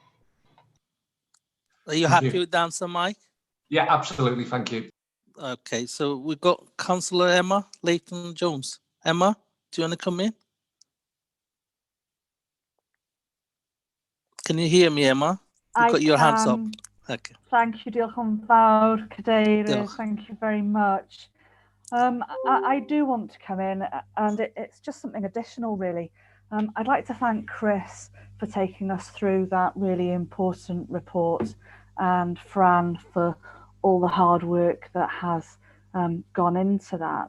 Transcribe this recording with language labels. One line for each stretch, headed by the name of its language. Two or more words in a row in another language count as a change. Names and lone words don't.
English: Are you happy with the answer, Mike? Yeah, absolutely. Thank you. Okay, so we've got Councillor Emma Leighton-Jones. Emma, do you want to come in? Can you hear me, Emma? You've got your hands up. Okay. Thank you,
Welsh: diolch yn fawr, Cadeirydd.
English: Thank you very much. I do want to come in, and it's just something additional, really. I'd like to thank Chris for taking us through that really important report, and Fran for all the hard work that has gone into that.